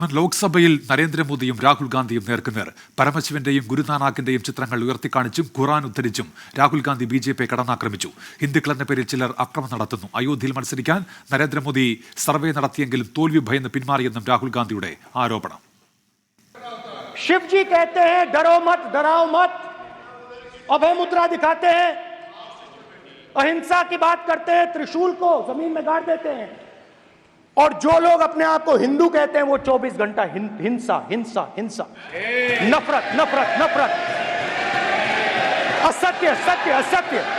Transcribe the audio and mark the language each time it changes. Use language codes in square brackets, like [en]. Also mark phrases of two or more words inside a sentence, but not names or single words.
[ml] ലോക്സഭയിൽ നരേന്ദ്രമോദിയും രാഹുൽ ഗാന്ധിയും നേർക്കുനേർ. പരമശിവന്റെയും ഗുരുനാനാക്കിന്റെയും ചിത്രങ്ങൾ ഉയർത്തിക്കാണിച്ചും ഖുറാൻ ഉദ്ധരിച്ചും രാഹുൽ ഗാന്ധി ബിജെപിയെ കടന്നാക്രമിച്ചു. ഹിന്ദുക്കളെന്ന പേരിൽ ചിലർ അക്രമം നടത്തുന്നു. അയോധ്യയിൽ മത്സരിക്കാൻ നരേന്ദ്രമോദി സർവേ നടത്തിയെങ്കിലും തോൽവി ഭയന്ന് പിന്മാറിയെന്നും രാഹുൽ ഗാന്ധിയുടെ ആരോപണം. [hi] शिव जी कहते हैं डरो मत, डराओ मत, अभय मुद्रा दिखाते हैं, अहिंसा की बात करते हैं, त्रिशूल को जमीन में गाड़ देते हैं, और जो लोग अपने आप को हिंदू कहते हैं वो 24 घंटा हिंसा हिंसा हिंसा, नफरत नफरत नफरत, असत्य सत्य असत्य।